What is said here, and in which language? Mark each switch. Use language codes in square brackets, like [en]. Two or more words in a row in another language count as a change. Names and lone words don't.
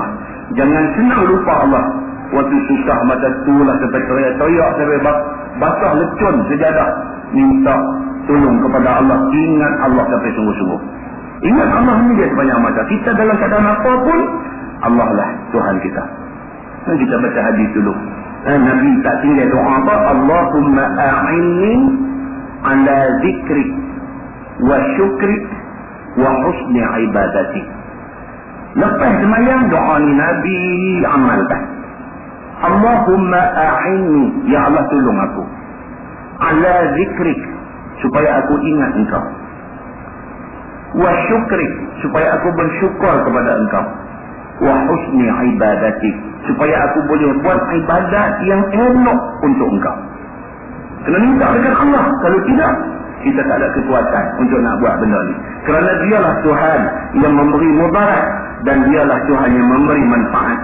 [ms] Jangan senang lupa Allah. Waktu susah masa tulah sampai teriak-teriak sampai basah lecun sejadah, minta tolong kepada Allah. Ingat Allah sampai sungguh-sungguh. Ingat Allah ni dia sebanyak masa. Kita dalam keadaan apa pun, Allah lah Tuhan kita. Kita baca hadis dulu. Nabi tak tinggal doa apa? [ar] اللهم أعني على ذكرك وشكرك وحسن عبادتي. [ms] Lepas semayang doa ni Nabi amalkan. [ar] اللهم أعني, [ms] ya Allah tolong aku, [ar] على ذكرك, [ms] supaya aku ingat engkau, [ar] وشكرك, [ms] supaya aku bersyukur kepada engkau, [ar] وحسن عبادتك, [ms] supaya aku boleh buat ibadat yang elok untuk engkau. Kena minta dengan Allah. Kalau tidak, kita tak ada kekuatan untuk nak buat benda ni. Kerana dialah Tuhan yang memberi mudarat dan dialah Tuhan yang memberi manfaat.